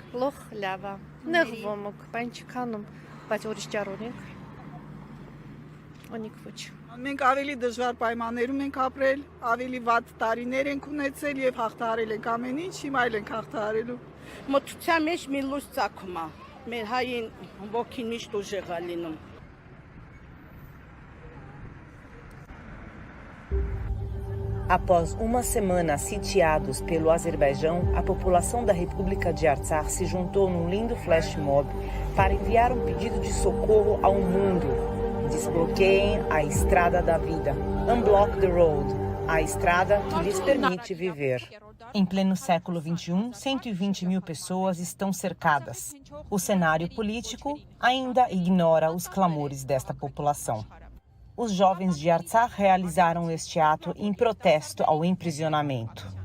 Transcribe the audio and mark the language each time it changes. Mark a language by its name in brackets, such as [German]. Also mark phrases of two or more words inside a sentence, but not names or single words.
[Armenian] Լոխ լավա։ Նեղվում եք, բան չքանում, բայց ուրիշ ճարոնենք։ Անիկ ոչ։ Մենք ավելի դժվար պայմաններում ենք ապրել, ավելի վատ տարիներ ենք ունեցել եւ հաղթահարել ենք ամեն ինչ, հիմա այլ ենք հաղթահարելու։ Մտության մեջ մի լույս ծագում է։ Մեր հային ոգին միշտ ուժեղ է լինում։ [Portuguese] Após uma semana sitiados pelo Azerbaijão, a população da República de Artsakh se juntou num lindo flash mob para enviar um pedido de socorro ao mundo. Desbloqueiem a estrada da vida. [English] Unblock the road, [Portuguese] a estrada que lhes permite viver. Em pleno século XXI, 120 mil pessoas estão cercadas. O cenário político ainda ignora os clamores desta população. Os jovens de Artsakh realizaram este ato em protesto ao emprisionamento.